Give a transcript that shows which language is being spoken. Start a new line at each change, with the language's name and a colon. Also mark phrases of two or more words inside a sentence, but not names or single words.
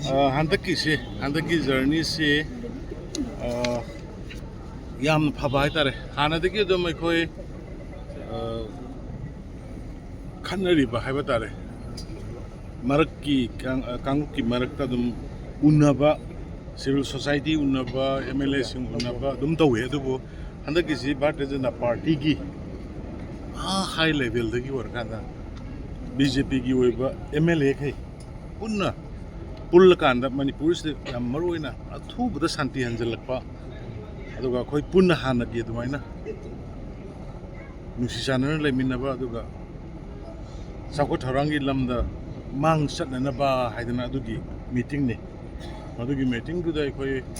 Manipuri: হন্দকী জর্নী সে য়াম ফবা হাইতারে হানাদগী অদুম অখোয় খন্নরিবা হাইবা তারে মরক্কী কাংগুকী মরক্তা অদুম উন্নবা সিভিল সোসাইটী উন্নবা এমএলএ সিং উন্নবা অদুম তৌবে অদুবো হন্দকী সে ভারতীয় জনতা পার্টীগী
English: high level
Manipuri: দগী ৱরকাদা বীজেপীগী ওইবা এমএলএ খৈ পুন্না পুল কান্দা মণিপুর সে য়াম মরুইনা অথুবদা শান্তি হংজলকপা অদুগা অখোয় পুন্না হানগী অদুমাইনা নুসী চান্না লেমিনবা অদুগা সাকো থৌরাংগী লমদা মাং সটনবা হাইদনা অদুগী মীটিং নে অদুগী মীটিং দুদা অখোয়